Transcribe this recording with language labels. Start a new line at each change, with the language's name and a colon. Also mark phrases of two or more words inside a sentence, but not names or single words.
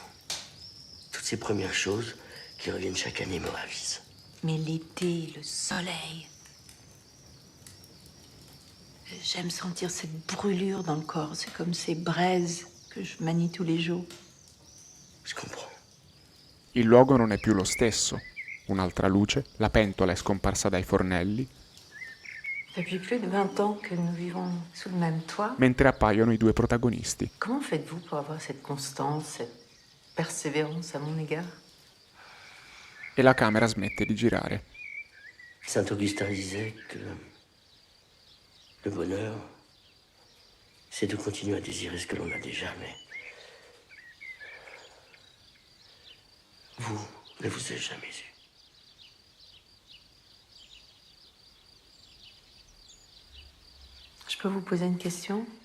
French: Toutes ces premières choses qui reviennent chaque année me ravissent. Mais l'été, le soleil. J'aime sentir cette brûlure dans le corps. C'est comme ces braises que je manie tous les jours. Je comprends.
Italian: Il luogo non è più lo stesso. Un'altra luce, la pentola è scomparsa dai fornelli,
French: Depuis plus de 20 ans que nous vivons sous le même toit.
Italian: mentre appaiono i due protagonisti.
French: Comment faites-vous pour avoir cette constance, cette persévérance à mon égard?
Italian: E la camera smette di girare.
French: Saint Augustin disait que le bonheur, c'est de continuer à désirer ce que l'on a déjà, mais vous ne vous êtes jamais eu. Je peux vous poser une question?